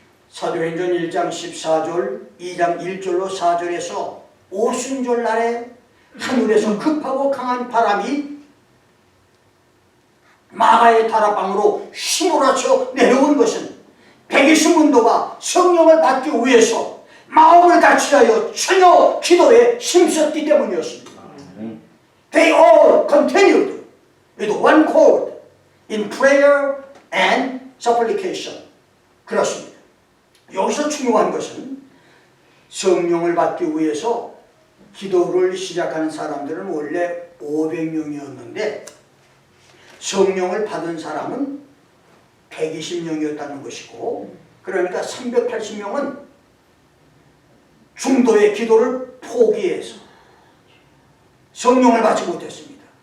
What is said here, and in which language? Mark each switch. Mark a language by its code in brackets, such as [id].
[ko] 사도행전 1장 14절, 2장 1절로 4절에서 오순절 날에 하늘에서 급하고 강한 바람이 마가의 다락방으로 휘몰아쳐 내려온 것은 120문도가 성령을 받기 위해서 마음을 다치하여 전혀 기도에 힘썼기 때문이었습니다. [en] They all continued with one accord in prayer and supplication. [ko] 그렇습니다. 여기서 중요한 것은 성령을 받기 위해서 기도를 시작하는 사람들은 원래 500명이었는데 성령을 받은 사람은 120명이었다는 것이고, 그러니까 380명은 중도의 기도를 포기해서 성령을 받지 못했습니다.